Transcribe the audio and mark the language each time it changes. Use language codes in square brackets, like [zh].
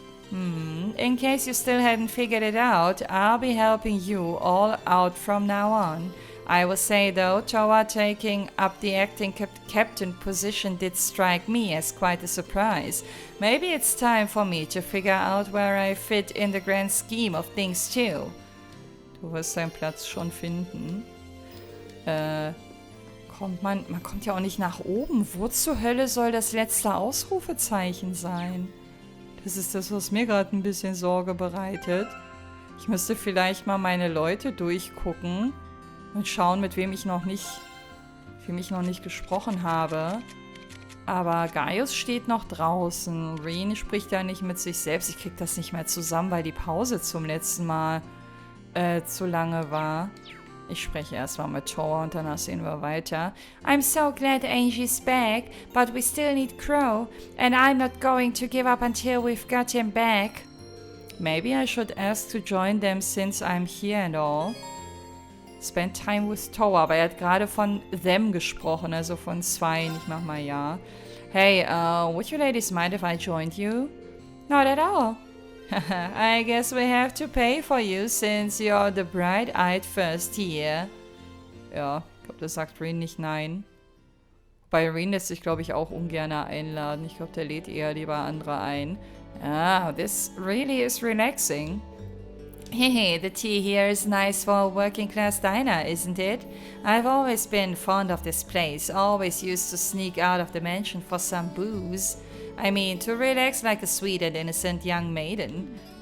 [en] In case you still hadn't figured it out, I'll be helping you all out from now on. I will say though, Toa taking up the acting captain position did strike me as quite a surprise. Maybe it's time for me to figure out where I fit in the grand scheme of things too. [de] Du wirst deinen Platz schon finden. Man kommt ja auch nicht nach oben. Wo zur Hölle soll das letzte Ausrufezeichen sein? Das ist das, was mir gerade ein bisschen Sorge bereitet. Ich müsste vielleicht mal meine Leute durchgucken und schauen, mit wem ich noch nicht gesprochen habe. Aber Gaius steht noch draußen. Reen spricht ja nicht mit sich selbst. Ich krieg das nicht mehr zusammen, weil die Pause zum letzten Mal zu lange war. Ich spreche erstmal mit Toa und danach sehen wir weiter. [en] I'm so glad Angie's back, but we still need Crow, and I'm not going to give up until we've got him back. Maybe I should ask to join them since I'm here and all. Spend time with Toa, [de] aber er hat gerade von them gesprochen, also von zweien. Ich mach mal ja. [en] Hey, would you ladies mind if I joined you? Not at all. I guess we have to pay for you since you're the bright-eyed first here. [de] Ja, ich glaube, das sagt Reen nicht nein. Bei Reen lässt sich, glaube ich, auch ungern einladen. Ich glaube, der lädt eher lieber andere ein. [en] Ah, this really is relaxing. Hehe, the tea here is nice for a working-class diner, isn't it? I've always been fond of this place, always used to sneak out of the mansion for some booze. I mean, to relax like a sweet and innocent young maiden.